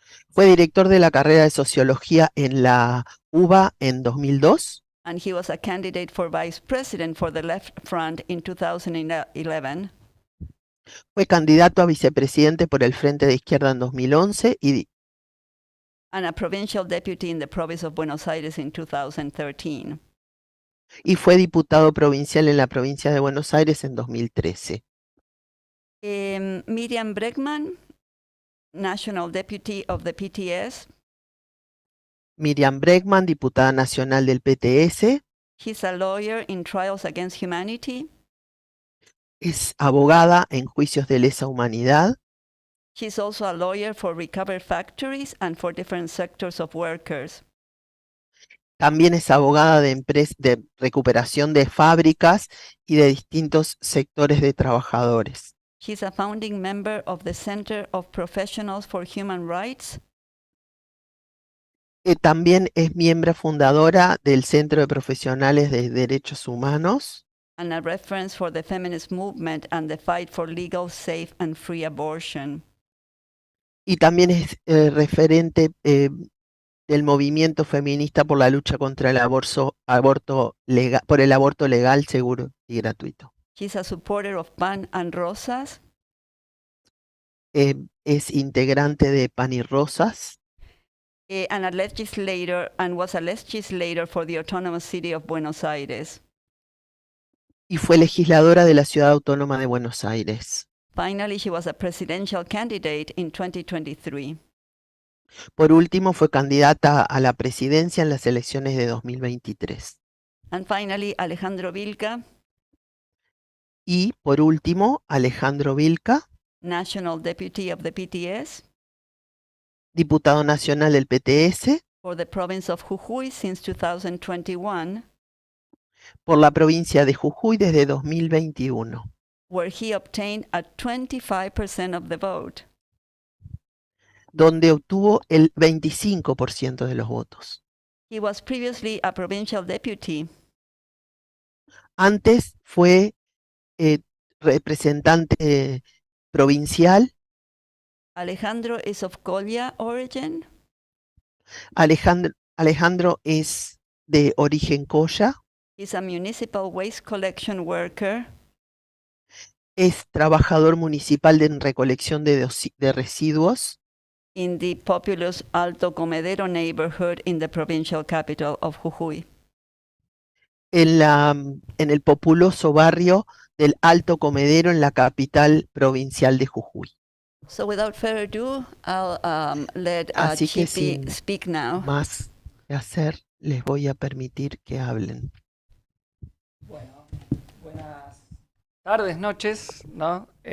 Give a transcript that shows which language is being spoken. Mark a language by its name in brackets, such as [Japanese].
[Spanish] Fue director de la carrera de sociología en la UBA en 2002. [English] And he was a candidate for vice president for the Left Front in 2011. [Spanish] Fue candidato a vicepresidente por el Frente de Izquierda en 2011 [English] And a provincial deputy in the province of Buenos Aires in 2013. [Spanish] y fue diputado provincial en la provincia de Buenos Aires en 2013. [English] Miriam Bregman, national deputy of the PTS. [Spanish] Miriam Bregman, diputada nacional del PTS, [English] She's a lawyer in trials against humanity. [Spanish] es abogada en juicios de lesa humanidad. [English] She's also a lawyer for recovered factories and for different sectors of workers. [Spanish] También es abogada de recuperación de fábricas y de distintos sectores de trabajadores. [English] She's a founding member of the Center of Professionals for Human Rights. [Spanish] También es miembro fundadora del Centro de Profesionales de Derechos Humanos [English] And a reference for the feminist movement and the fight for legal, safe, and free abortion. [Spanish] y también es referente del movimiento feminista por la lucha contra el aborto legal, seguro y gratuito. [English] She's a supporter of PAN and Rosas. [Spanish] Es integrante de PAN y Rosas [English] And a legislator, and was a legislator for the Autonomous City of Buenos Aires. [Spanish] y fue legisladora de la Ciudad Autónoma de Buenos Aires. [English] Finally, she was a presidential candidate in 2023. [Spanish] Por último, fue candidata a la presidencia en las elecciones de 2023. [English] And finally, Alejandro Vilca, [Spanish] Y por último, Alejandro Vilca, [English] National Deputy of the PTS [Spanish] diputado nacional del PTS [English] for the province of Jujuy since 2021, [Spanish] por la provincia de Jujuy desde 2021, [English] where he obtained a 25% of the vote. [Spanish] donde obtuvo el 25% de los votos. [English] He was previously a provincial deputy. [Spanish] Antes fue representante provincial. [English] Alejandro is of Colla origin. [Spanish] Alejandro es de origen Colla, [English] He's a municipal waste collection worker. [Spanish] es trabajador municipal en recolección de residuos [English] In the populous Alto Comedero neighborhood in the provincial capital of Jujuy. [Spanish] en el populoso barrio del Alto Comedero en la capital provincial de Jujuy. [English] So without further ado, I'll let [Spanish] Así que sin [English] speak now. [Spanish] más que hacer, les voy a permitir que hablen. Bueno, buenas tardes, noches, ¿no?